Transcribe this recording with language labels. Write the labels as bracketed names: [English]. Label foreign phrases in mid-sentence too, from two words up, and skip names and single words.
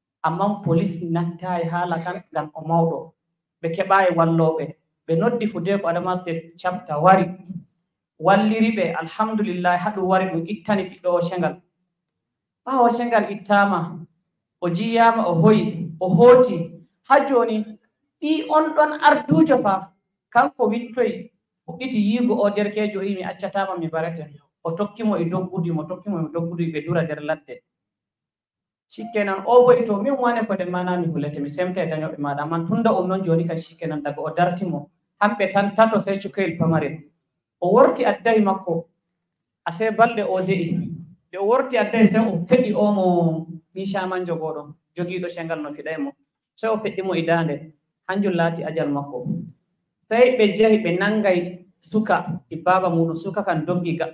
[Fula] amma police nattayi haala kan ngam o mawɗo ɓe keɓayi walloɓe ɓe noddi Fudeko Adamawa State chapter wari walliri ɓe alhamdulillah haɗum wari ɗum ittani ɓiɗɗo o cengal ɓawo cengal ittama o jiyama o hoyi o hooti ha joni ɓi on ɗon ardujo fa kanko wittoyi fuɗɗiti yiigo o derkejo o yi mi accatama mi barete o tokkimo e doggudi mo tokkimo e doggudi ɓe dura nder ladde shikenan o boyi to min wane kode manami hulete mi semta e dañoɓe maɗa man tunda on noon joni kan shikenan daga o dartimo hamɓe tan tato sey cukoyel pamarel o worti addahi makko ase balɗe o deɗi nde o worti addahi sey o feɗi omo ɓicaman jogoɗon jogiɗo cengal no fiɗay mo sey o feɗɗimo e dande hanjum laati ajal makko sey ɓe jahi ɓe nangay suka e baba muɗum suka kan doggi gaɗɗo